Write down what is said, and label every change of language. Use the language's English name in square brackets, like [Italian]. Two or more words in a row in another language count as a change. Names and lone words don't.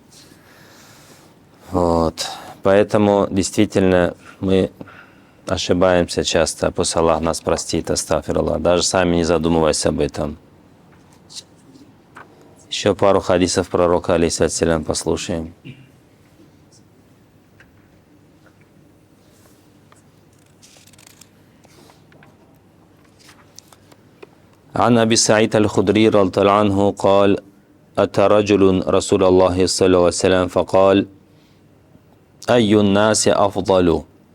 [Russian] Вот. Поэтому действительно мы ошибаемся часто. Пусть Аллах нас простит, астафируллах. Даже сами не задумываясь об этом. Еще пару хадисов пророка, алейхиссалям, послушаем. [Arabic] عن أبي سعيد الخدري رضي الله عنه قال أتى رجل رسول الله صلى الله عليه وسلم فقال أي الناس أفضل